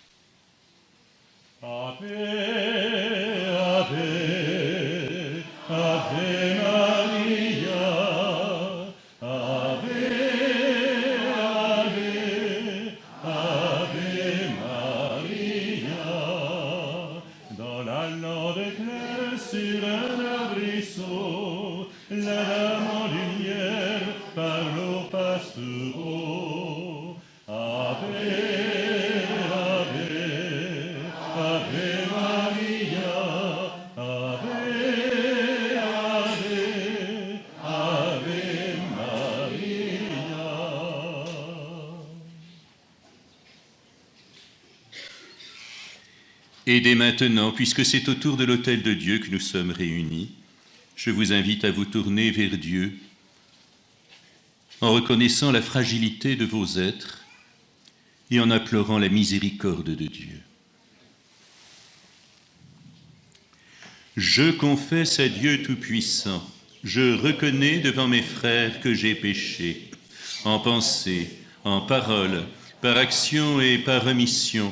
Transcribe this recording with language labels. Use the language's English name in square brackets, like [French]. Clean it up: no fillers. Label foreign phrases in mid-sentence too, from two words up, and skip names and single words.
[Latin] Ave, Ave, Ave Maria, Ave, Ave, Ave Maria, [French] dans la lande claire sur un arbrisseau, la dame en lumière parle aux pastoraux. [Latin] Ave, Ave, Ave Maria, Ave, Ave, Ave Maria. [French] Et dès maintenant, puisque c'est autour de l'autel de Dieu que nous sommes réunis, je vous invite à vous tourner vers Dieu en reconnaissant la fragilité de vos êtres et en implorant la miséricorde de Dieu. Je confesse à Dieu Tout-Puissant, je reconnais devant mes frères que j'ai péché, en pensée, en parole, par action et par omission.